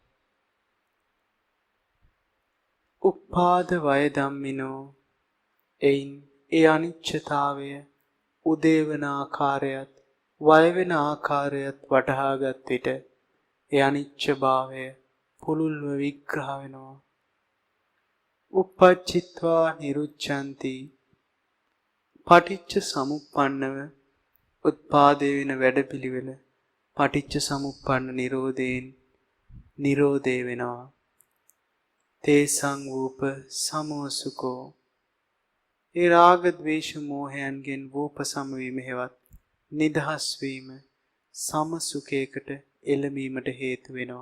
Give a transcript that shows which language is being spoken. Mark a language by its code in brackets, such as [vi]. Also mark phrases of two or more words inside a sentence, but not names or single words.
[pi] උපාද වය ධම්මිනෝ [si] එයින් ඒ අනිච්චතාවය උදේවන ආකාරයත් වය වෙන ආකාරයත් වටහාගත් විට ඒ අනිච්ච භාවය පුළුල්ව විග්‍රහ වෙනවා. [pi] uppajjitva nirucchanti [si] පටිච්ච සමුප්පන්නව උත්පාදේ වෙන වැඩපිළිවෙල පටිච්ච සමුප්පන්න නිරෝධයෙන් නිරෝධේ වෙනවා. [pi] තේසං වූප සමෝසුකෝ [si] ඒ රාග ද්වේෂ මෝහයන්ගෙන් වූප සමවීම හේවත් නිදහස් වීම සමසුඛයකට එළඹීමට හේතු වෙනවා.